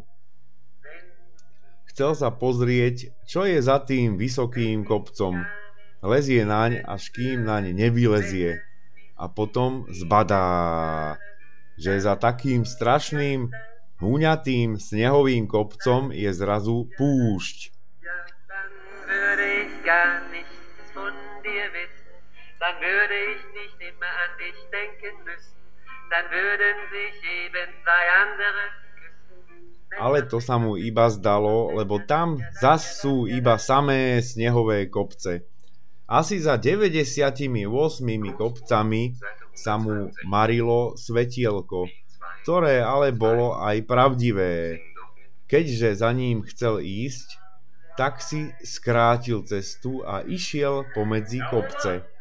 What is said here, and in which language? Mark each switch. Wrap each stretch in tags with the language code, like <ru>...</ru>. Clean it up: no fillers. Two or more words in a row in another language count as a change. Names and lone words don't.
<sk>Chcel sa pozrieť, čo je za tým vysokým kopcom. Lezie naň, až kým naň nevylezie. A potom zbadá, že za takým strašným, huňatým snehovým kopcom je zrazu púšť.</sk> <de>Dann würde ich nicht immer an dich denken müssen. Dann würden sich eben zwei andere küssen.</de> <sk>Ale to sa mu iba zdalo, lebo tam zas sú iba samé snehové kopce. Asi za 98 kopcami sa mu marilo svetielko, ktoré ale bolo aj pravdivé. Keďže za ním chcel ísť, tak si skrátil cestu a išiel pomedzi kopce.</sk>